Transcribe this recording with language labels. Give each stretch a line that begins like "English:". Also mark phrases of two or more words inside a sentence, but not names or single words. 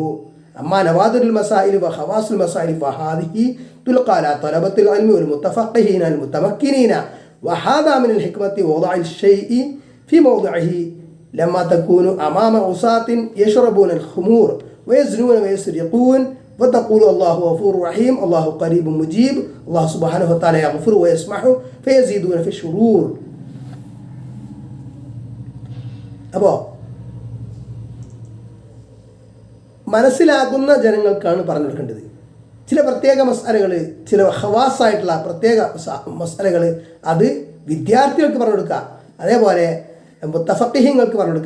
Arabic: أما نوادر المسائل وخواص المسائل فهذه تلقى على طلبة العلم والمتفقهين المتمكنين وهذا من الحكمة وضع الشيء في موضعه لما تكون أمام أناس يشربون الخمور ويزنون ويسرقون وتقول الله غفور رحيم الله قريب مجيب الله سبحانه وتعالى يغفر ويسمح فيزيدون في الشرور.
Malayalam: അപ്പോൾ മനസ്സിലാകുന്ന ജനങ്ങൾക്കാണ് പറഞ്ഞു കൊടുക്കേണ്ടത്. ചില പ്രത്യേക മസ്അലകൾ, ചില ഖവാസായിട്ടുള്ള പ്രത്യേക മസ്അലകൾ അത് വിദ്യാർത്ഥികൾക്ക് പറഞ്ഞു കൊടുക്കുക, അതേപോലെ മുത്തഫഖിഹീങ്ങൾക്ക് പറഞ്ഞു കൊടുക്കുക.